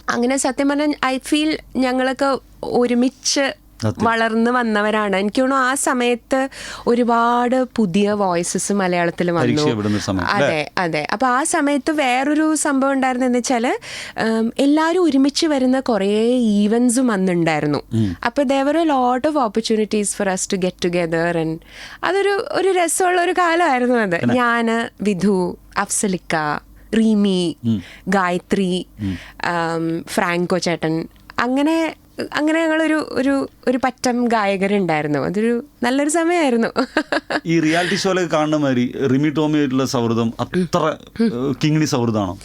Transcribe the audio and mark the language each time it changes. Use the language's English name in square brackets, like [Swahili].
[Malayalam] അങ്ങനെ സത്യം പറഞ്ഞാൽ [English] I feel [Malayalam] ഞങ്ങളൊക്കെ ഒരുമിച്ച് വളർന്നു വന്നവരാണ്. എനിക്ക് തോന്നുന്നു ആ സമയത്ത് ഒരുപാട് പുതിയ വോയിസസ് മലയാളത്തിൽ വന്നു. അതെ. അപ്പൊ ആ സമയത്ത് വേറൊരു സംഭവം ഉണ്ടായിരുന്നെന്ന് വെച്ചാല് എല്ലാവരും ഒരുമിച്ച് വരുന്ന കുറേ ഈവൻസും വന്നിട്ടുണ്ടായിരുന്നു. [English] അപ്പൊ there were a lot of opportunities for us to get together and [Malayalam] അതൊരു രസമുള്ള ഒരു കാലമായിരുന്നു അത്. ഞാന്, വിധു, അഫ്സലിക്ക, റീമി, ഗായത്രി, ഫ്രാങ്കോ ചേട്ടൻ, അങ്ങനെ ഞങ്ങളൊരു പറ്റം ഗായകരുണ്ടായിരുന്നു. അതൊരു നല്ലൊരു സമയമായിരുന്നു. ഈ റിയാലിറ്റി ഷോയിലൊക്കെ കാണുന്ന മാതിരി റിമി ടോമിയായിട്ടുള്ള സൗഹൃദം അത്ര കിങ്ങിണി സൗഹൃദമാണോ?